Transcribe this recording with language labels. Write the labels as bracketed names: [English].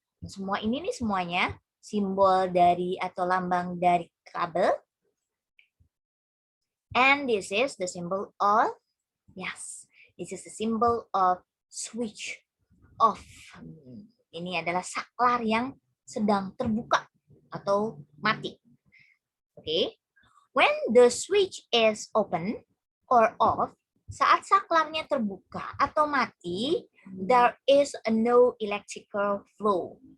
[Indonesian] Semua ini nih semuanya simbol dari atau lambang dari kabel. [English] And this is the symbol of, this is the symbol of switch off. [Indonesian] Ini adalah saklar yang sedang terbuka atau mati. [English] Okay. When the switch is open or off, [Indonesian] saat saklarnya terbuka atau mati, [English] there is no electrical flow.